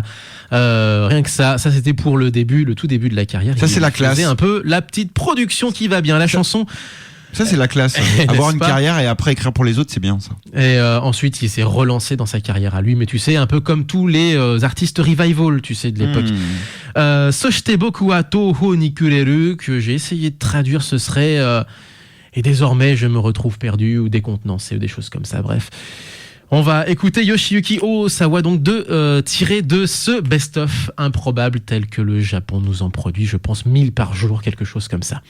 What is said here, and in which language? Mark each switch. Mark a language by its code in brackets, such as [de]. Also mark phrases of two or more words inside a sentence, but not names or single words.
[fr] Rien que ça c'était pour le tout début de la carrière. Ça, c'est la classe. C'est un peu la petite production qui va bien. La chanson Ça, c'est la classe. N'est-ce Avoir une pas carrière et après écrire pour les autres, c'est bien ça. Et ensuite, il s'est relancé dans sa carrière à lui, mais tu sais, un peu comme tous les artistes revival, tu sais, de l'époque. [ja] そして 僕 は 途方 に 暮れる, [fr] que j'ai essayé de traduire, ce serait et désormais je me retrouve perdu ou décontenancé ou des choses comme ça, bref. On va écouter Yoshiyuki Osawa, donc tiré de ce best-of improbable tel que le Japon nous en produit, je pense 1000 par jour, quelque chose comme ça.